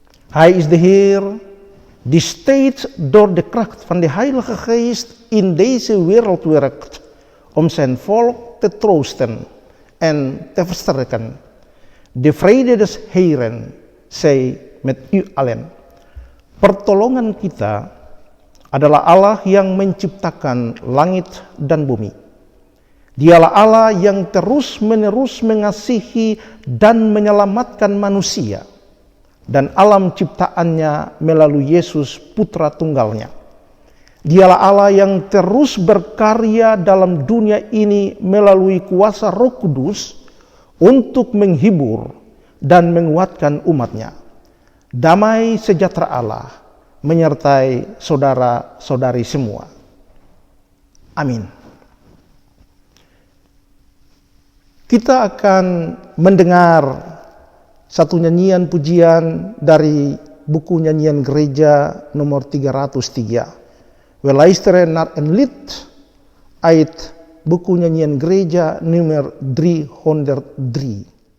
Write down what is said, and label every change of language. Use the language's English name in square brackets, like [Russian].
[Dutch] Hij is de Heer die steeds door de kracht van de Heilige Geest in deze wereld werkt om zijn volk te troosten en te versterken. De vrede des Heeren zij met u allen. [Indonesian] Pertolongan kita adalah Allah yang menciptakan langit dan bumi. Dialah Allah yang terus-menerus mengasihi dan menyelamatkan manusia dan alam ciptaannya melalui Yesus Putra Tunggalnya. Dialah Allah yang terus berkarya dalam dunia ini melalui kuasa Roh Kudus untuk menghibur dan menguatkan umatnya. Damai sejahtera Allah menyertai saudara-saudari semua. Amin. Kita akan mendengar satu nyanyian pujian dari buku nyanyian gereja nomor 303. [Dutch] We luisteren naar een lied uit [Indonesian] buku nyanyian gereja nomor 303.